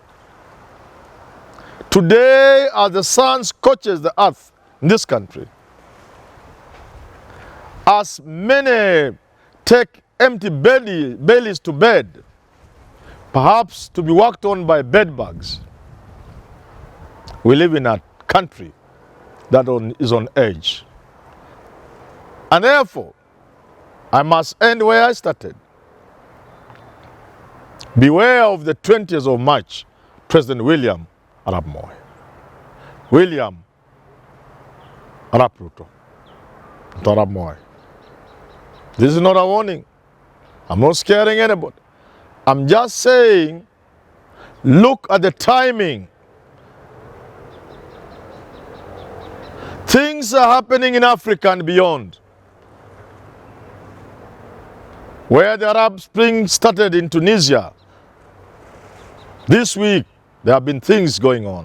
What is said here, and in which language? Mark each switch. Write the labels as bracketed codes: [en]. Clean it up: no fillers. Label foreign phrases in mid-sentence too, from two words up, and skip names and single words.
[en] Today, as the sun scorches the earth in this country, as many take empty bellies to bed, perhaps to be worked on by bedbugs, we live in a country that is on edge. And therefore, I must end where I started. Beware of the 20th of March, President William Arap Moi. William Arap Ruto. Arap Moi. This is not a warning. I'm not scaring anybody. I'm just saying, look at the timing. Things are happening in Africa and beyond. Where the Arab Spring started in Tunisia, this week there have been things going on.